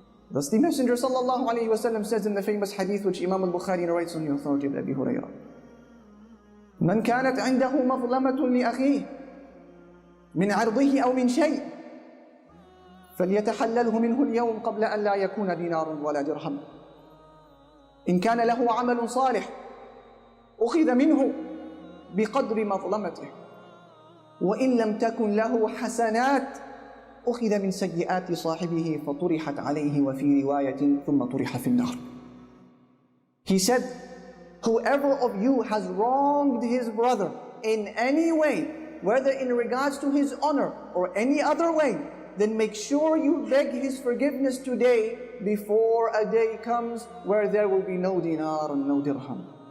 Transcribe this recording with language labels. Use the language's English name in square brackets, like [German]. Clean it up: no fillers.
[English] Thus the Messenger sallallahu alaihi wasallam says in the famous hadith which Imam al-Bukhari narrates on the authority of Abi Hurairah, [Arabic] "Man kanat indahu mazlamatun li akhihi min 'irdihi aw min shay' فليتحلله منه اليوم قبل أن لا يكون دينار ولا درهم. إن كان له عمل صالح أخذ منه بقدر مظلمته وإن لم تكن له حسنات أخذ من سيئات صاحبه فطرحت عليه وفي رواية ثم طرح في النار." [English] He said, whoever of you has wronged his brother in any way, whether in regards to his honor or any other way, then make sure you beg his forgiveness today before a day comes where there will be no dinar and no dirham.